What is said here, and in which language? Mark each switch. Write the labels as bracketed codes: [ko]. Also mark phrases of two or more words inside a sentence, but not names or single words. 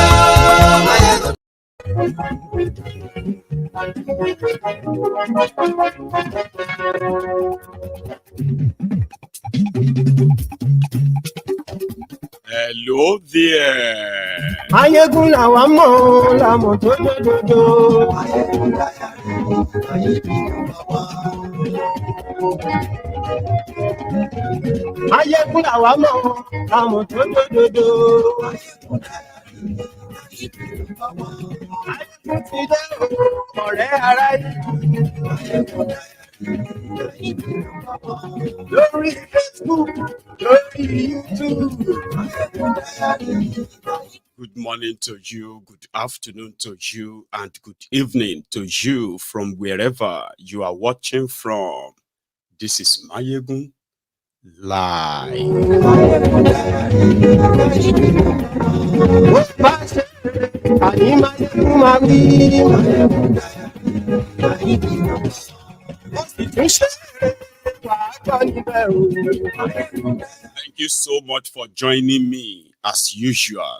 [yo] Maiyegun. [en] Hello there. [yo] Maiyegun làwa mọ̀ làmọ̀ tó dòdòdò. Maiyegun làwa mọ̀ làmọ̀ tó dòdòdò. Maiyegun ti dé ọ̀rẹ́ aráyé. Lórí Facebook, lórí YouTube. [en] Good morning to you, good afternoon to you, and good evening to you from wherever you are watching from. This is Maiyegun Live. Thank you so much for joining me as usual.